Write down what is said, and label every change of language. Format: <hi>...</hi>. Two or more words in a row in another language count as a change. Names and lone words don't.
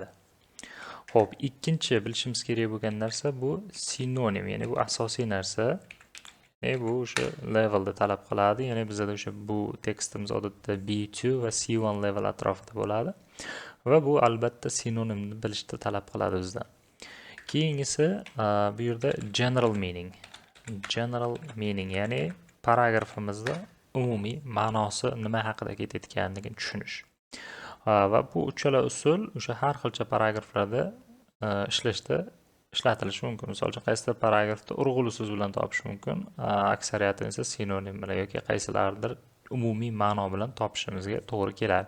<uz>Xo'p, ikkinchi bilishimiz kerak bo'lgan narsa bu sinonim, ya'ni bu asosiy narsa. Bu o'sha levelda talab qiladi. Ya'ni bizda o'sha bu tekstimiz odatda B2 va C1 level atrofida bo'ladi. Va bu albatta sinonimni bilishni talab qiladi bizdan. Keyingisi bu yerda</uz> <en>general meaning. General meaning,</en> <uz>ya'ni paragrafimizda umumiy ma'nosi nima haqida ketayotganligini tushunish. Va bu uchala usul o'sha har xilcha paragraflarda ishlatilishi mumkin. Misol uchun qaysidir paragrafda urg'uli so'z bilan topish mumkin, aksariyatini esa sinonim bilan yoki qaysilardir umumiy ma'no bilan topishimizga to'g'ri keladi.</uz>